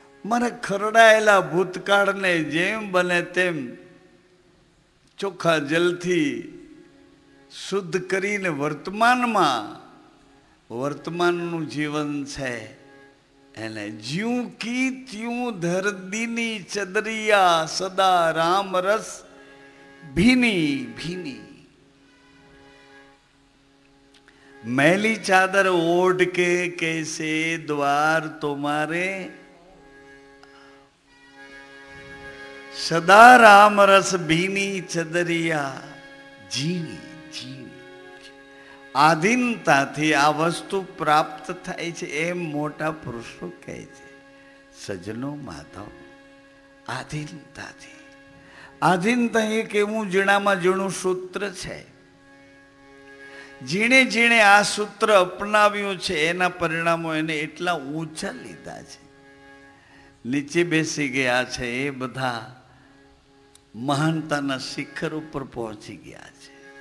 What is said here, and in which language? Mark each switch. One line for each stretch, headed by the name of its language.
Gujarati: મારા ખરડાયેલા ભૂતકાળને જેમ બને તેમ ચોખ્ખા જલથી શુદ્ધ કરીને વર્તમાનનું જીવન છે એને
Hindi: જ્યું કી ત્યું ધરદીની ચદરિયા સદા રામ રસ ભીની ભીની. मैली चादर ओढ़ के कैसे द्वार तुम्हारे, सदा राम रस भीनी चदरिया जीनी जीनी।
Gujarati: આધીનતાથી આ વસ્તુ પ્રાપ્ત થાય છે એમ મોટા પુરુષો કહે છે. સજનો માધવ, આધીનતાથી. આધીનતા એક એવું ઝીણામાં ઝીણું સૂત્ર છે. જીણે જીણે આ સૂત્ર અપનાવ્યું છે એના પરિણામો એને એટલા ઊંચા લીધા છે, નીચે બેસી ગયા છે, એ બધા મહાનતાના શિખર ઉપર પહોંચી ગયા છે.